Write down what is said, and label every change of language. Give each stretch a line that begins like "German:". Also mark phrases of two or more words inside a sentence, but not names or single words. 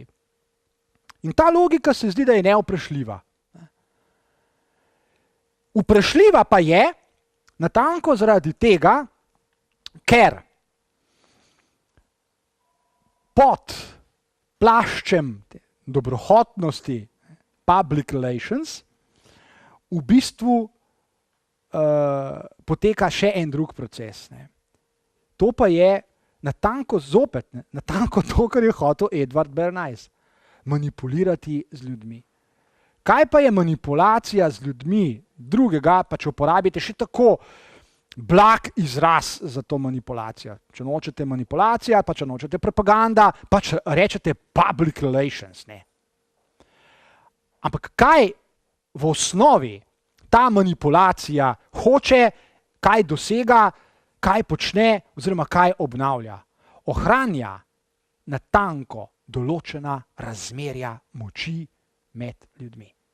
Slovenian: In ta logika se zdi, da je neoprešljiva. Vprašljiva pa je natanko zaradi tega, ker pod plaščem dobrohotnosti
English: public relations
Slovenian: v bistvu poteka še en drug proces. To pa je natanko zopet, natanko to, kar je hotel Edward Bernays. Manipulirati z ljudmi. Kaj pa je manipulacija z ljudmi drugega, pa če uporabite še tako blag izraz za to manipulacijo. Če nočete manipulacija, pa če nočete propaganda, pa če rečete
English: public relations.
Slovenian: Ne. Ampak kaj v osnovi ta manipulacija hoče, kaj dosega, kaj počne oziroma kaj obnavlja. Ohranja natanko določena razmerja moči med ljudmi.